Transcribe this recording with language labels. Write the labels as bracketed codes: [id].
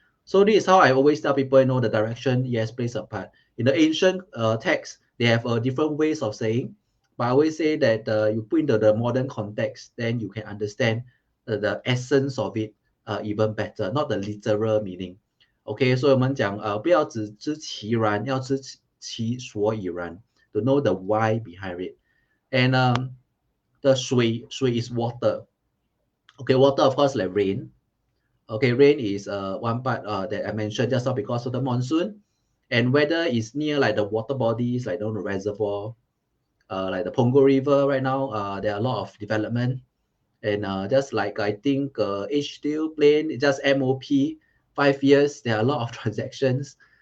[en] So this is how I always tell people, the direction, yes, plays a part. In the ancient text, they have different ways of saying, But I always say that you put into the modern context, then you can understand the essence of it even better, not the literal meaning. [zh] OK， 所以我们讲不要只知其然，要知其所以然 ， [en] to know the why behind it. And the 水 is water. Okay, water of course like rain. Okay, rain is one part that I mentioned just now because of the monsoon. And weather is near like the water bodies, like the reservoir, like the Pongo River right now. There are a lot of development. And just like I think H steel plane, just MOP, 5 years, there are a lot of transactions.